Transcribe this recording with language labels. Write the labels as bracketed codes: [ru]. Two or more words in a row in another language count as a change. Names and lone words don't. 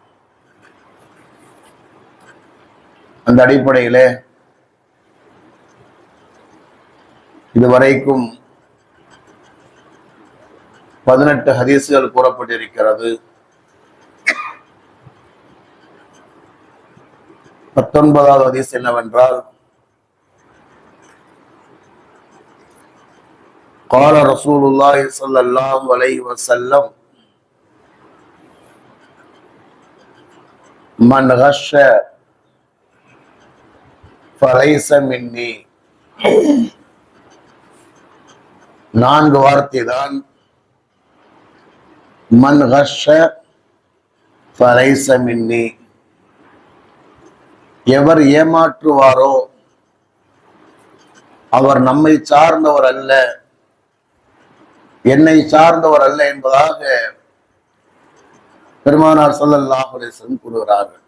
[ta] அந்த அடிப்படையிலே இதுவரைக்கும் 18 ஹதீஸ்கள் கூறப்பட்டிருக்கிறது. 19வது ஹதீஸ் என்னவென்றால், [ar] قال رسول الله صلى الله عليه وسلم من غش فليس مني. [ta] 4 வார்த்தை தான். [ar] من غش فليس مني. [ta] எவர் ஏமாற்றுவாரோ அவர் நம்மை சார்ந்தவர் அல்ல, என்னை சார்ந்தவர் அல்ல என்பதாக பெருமானார் [ar] صلى الله عليه وسلم [ta] கூறுகிறார்கள்.